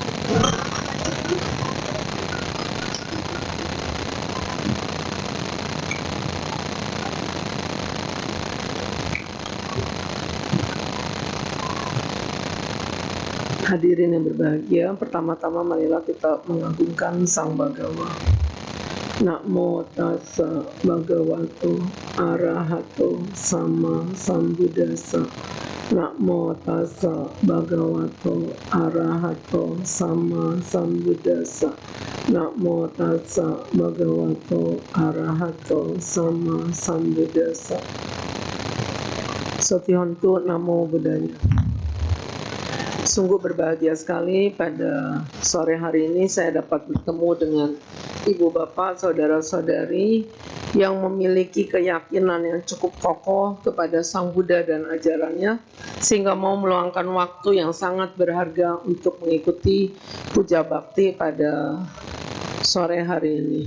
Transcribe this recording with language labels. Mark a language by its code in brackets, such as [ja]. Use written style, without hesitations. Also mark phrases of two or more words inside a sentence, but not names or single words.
[id] Hadirin yang berbahagia, pertama-tama marilah kita mengagungkan Sang Bhagawa. [pi] Namo tassa bhagavato arahato sama sambuddhassa. Namo tassa bhagavato arahato sama sambuddhassa. Namo tassa bhagavato arahato sama sambuddhassa. Sotyontu Namo Buddhaya. [id] Sungguh berbahagia sekali pada sore hari ini saya dapat bertemu dengan ibu bapak, saudara-saudari yang memiliki keyakinan yang cukup kokoh kepada Sang Buddha dan ajarannya, sehingga mau meluangkan waktu yang sangat berharga untuk mengikuti puja bakti pada sore hari ini.